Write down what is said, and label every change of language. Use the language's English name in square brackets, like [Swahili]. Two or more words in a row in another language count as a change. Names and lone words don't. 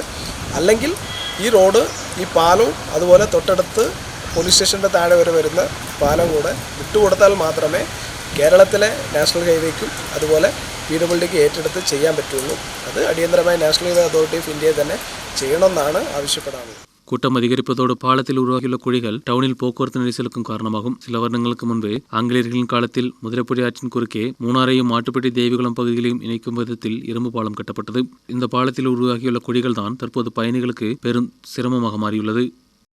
[Malayalam] അല്ലെങ്കിൽ ഈ റോഡ്, ഈ പാലവും അതുപോലെ തൊട്ടടുത്ത് പോലീസ് സ്റ്റേഷൻ്റെ താഴെ വരെ വരുന്ന പാലം കൂടെ വിട്ടുകൊടുത്താൽ മാത്രമേ കേരളത്തിലെ [English] national highway [Malayalam] അതുപോലെ PWDക്ക് ഏറ്റെടുത്ത് ചെയ്യാൻ പറ്റുള്ളൂ. അത് അടിയന്തരമായി നാഷണൽ ഹൈവേ അതോറിറ്റി ഓഫ് ഇന്ത്യയെ തന്നെ ചെയ്യണമെന്നാണ് ആവശ്യപ്പെടാനുള്ളത്. [Tamil] கூட்டம் அதிகரிப்பதோடு பாலத்தில் உருவாகியுள்ள குழிகள் டவுனில் போக்குவரத்து நெரிசலுக்கும் காரணமாகும். சில வருடங்களுக்கு முன்பு ஆங்கிலேயர்களின் காலத்தில் முதிரப்புழி ஆற்றின் குறுக்கே மூணாரையும் மாட்டுப்பட்டி தேவிகுளம் பகுதிகளையும் இணைக்கும் விதத்தில் இரும்பு பாலம் கட்டப்பட்டது. இந்த பாலத்தில் உருவாகியுள்ள குழிகள் தான் தற்போது பயணிகளுக்கு பெரும் சிரமமாக மாறியுள்ளது.